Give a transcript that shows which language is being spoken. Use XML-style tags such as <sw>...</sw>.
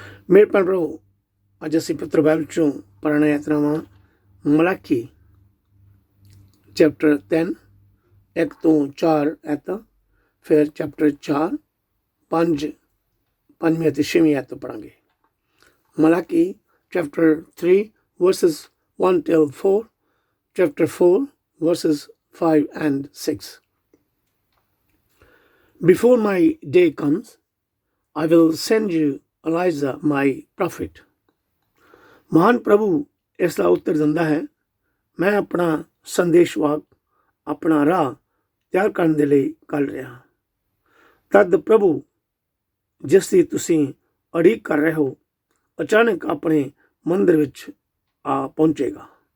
<pa>ਮੇਰੇ ਭੈਣ ਭਰਾਵੋ, ਅੱਜ ਅਸੀਂ ਪਵਿੱਤਰ ਬਾਈਬਲ 'ਚੋਂ ਪੜ੍ਹਨਾ ਇਸ ਤਰ੍ਹਾਂ ਵਾ ਮਲਾਕੀ ਚੈਪਟਰ 10 1 ਤੋਂ 4 ਐਤਾਂ, ਫਿਰ ਚੈਪਟਰ 4 ਪੰਜਵੀਂ ਅਤੇ 6ਵੀਂ ਐਤ ਪੜ੍ਹਾਂਗੇ।</pa> <en>Malachi chapter 3 verses 1 till 4, chapter 4 verses 5 and 6. Before my day comes, I will send you Elijah my prophet.</en> <pa>ਮਹਾਨ ਪ੍ਰਭੂ ਇਸ ਦਾ ਉੱਤਰ ਦਿੰਦਾ ਹੈ, ਮੈਂ ਆਪਣਾ ਸੰਦੇਸ਼ਵਾਕ ਆਪਣਾ ਰਾਹ ਤਿਆਰ ਕਰਨ ਦੇ ਲਈ ਕੱਢ ਰਿਹਾ। ਤਦ ਪ੍ਰਭੂ ਜਿਸ ਦੀ ਤੁਸੀਂ ਉਡੀਕ ਕਰ ਰਹੇ ਹੋ ਅਚਾਨਕ ਆਪਣੇ ਮੰਦਰ ਵਿੱਚ ਆ ਪਹੁੰਚੇਗਾ।</pa>